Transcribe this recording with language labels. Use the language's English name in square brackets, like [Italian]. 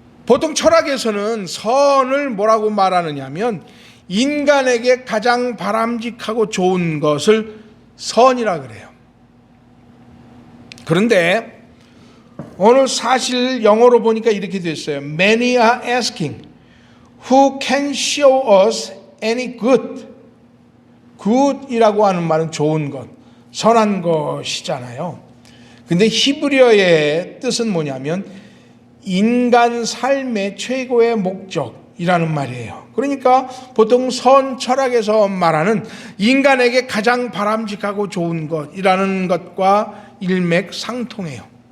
[Korean] 보통 철학에서는 선을 뭐라고 말하느냐면 인간에게 가장 바람직하고 좋은 것을 선이라 그래요. 그런데 오늘 사실 영어로 보니까 이렇게 됐어요. [English] Many are asking, who can show us any good? [Korean] good이라고 하는 말은 좋은 것, 선한 것이잖아요. 근데 히브리어의 뜻은 뭐냐면 인간 삶의 최고의 목적이라는 말이에요. 그러니까 보통 선 철학에서 말하는 인간에게 가장 바람직하고 좋은 것이라는 것과 일맥상통해요.